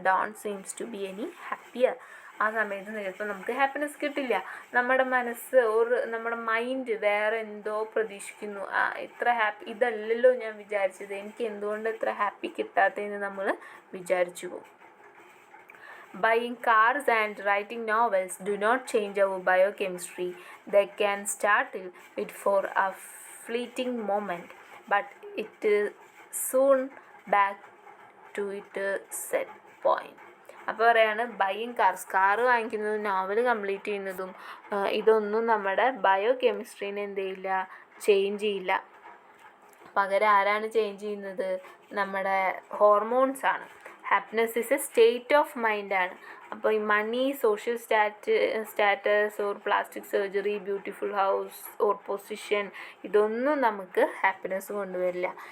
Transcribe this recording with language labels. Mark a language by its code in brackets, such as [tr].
[en] Don't seems to be any happier. [ml] ആ സമയത്ത് ചിലപ്പോൾ നമുക്ക് ഹാപ്പിനെസ് കിട്ടില്ല. നമ്മുടെ മനസ്സ് നമ്മുടെ മൈൻഡ് വേറെ എന്തോ പ്രതീക്ഷിക്കുന്നു. ഇത്ര ഹാപ്പി ഇതല്ലല്ലോ ഞാൻ വിചാരിച്ചത്, എനിക്ക് എന്തുകൊണ്ട് ഇത്ര ഹാപ്പി കിട്ടാത്തതെന്ന് നമ്മൾ വിചാരിച്ചു പോകും. [en] Buying cars and writing novels do not change our biochemistry. They can start it for a fleeting moment, but it is soon back to its set point. [ml] അപ്പോൾ പറയാണ്, ബൈയിങ് കാറ് വാങ്ങിക്കുന്നതും നോവൽ കംപ്ലീറ്റ് ചെയ്യുന്നതും ഇതൊന്നും നമ്മുടെ bio കെമിസ്ട്രീനെ എന്ത് ചെയ്യില്ല, change ചെയ്യില്ല. പകരം ആരാണ് ചേഞ്ച് ചെയ്യുന്നത്? നമ്മുടെ ഹോർമോൺസാണ്. [en] Happiness is a state of മൈൻഡാണ്. [ml] അപ്പോൾ ഈ മണി, social status or plastic surgery, beautiful house or position, ഇതൊന്നും നമുക്ക് ഹാപ്പിനെസ് കൊണ്ടുവരില്ല.